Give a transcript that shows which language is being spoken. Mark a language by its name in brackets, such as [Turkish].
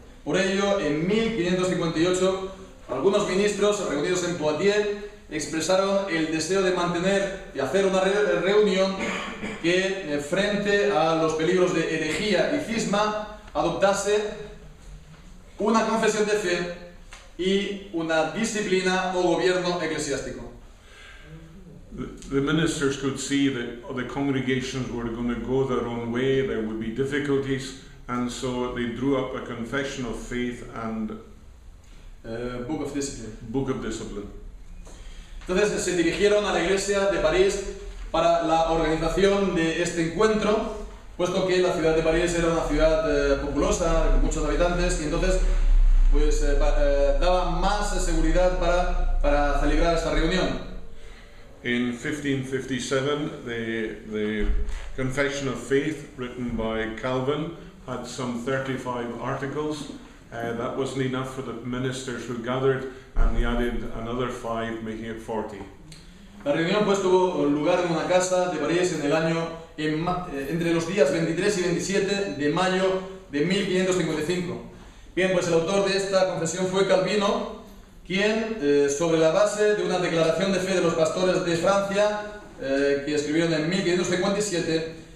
[Spanish] Por ello, en 1558, algunos ministros reunidos en Poitiers expresaron el deseo de mantener y hacer una reunión que, frente a los peligros de herejía y cisma, adoptase una confesión de fe y una disciplina o gobierno eclesiástico. [English] The ministers could see that the congregations were going to go their own way, there would be difficulties, and so they drew up a confession of faith and Book of Discipline. [Spanish] Entonces se dirigieron a la iglesia de París para la organización de este encuentro, puesto que la ciudad de París era una ciudad populosa, con muchos habitantes, y entonces pues daba más seguridad para celebrar esta reunión. [English] In 1557, the Confession of Faith, written by Calvin, had some 35 articles. That wasn't enough for the ministers who gathered, and they added another 5, making it 40. [Spanish] La reunión pues tuvo lugar en una casa de París en el año entre los días 23 y 27 de mayo de 1555. Bien, pues el autor de esta confesión fue Calvino, quien, sobre la base de una declaración de fe de los pastores de Francia, que escribieron en 1557,